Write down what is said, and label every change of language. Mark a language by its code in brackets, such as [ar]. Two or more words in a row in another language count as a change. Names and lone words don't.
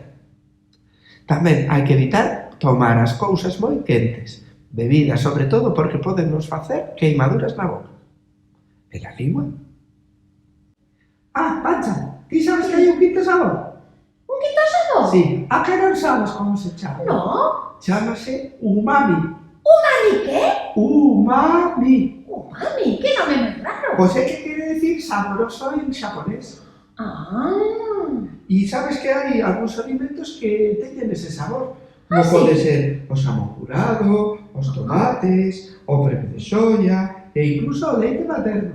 [gl] Tamén hai que evitar tomar as cousas moi quentes, bebidas sobre todo porque poden nos facer queimaduras na boca. E na lingua? Ah, Pancha, ti sabes que hai un quinto sabor? Un quinto sabor? Sí, a que non sabes como se chama? [es] No. [gl] Chámase umami. [es] ¿Umami qué? [gl] Umami. [es] ¿Umami? ¿Qué nombre más raro? [gl] Pois é que quere decir saboroso en xaponés. Ah. E sabes que hai algúns alimentos que teñen ese sabor. Ah, Como pode sí? ser o xamón curado, os tomates, o prepe de soya e incluso o leite materno.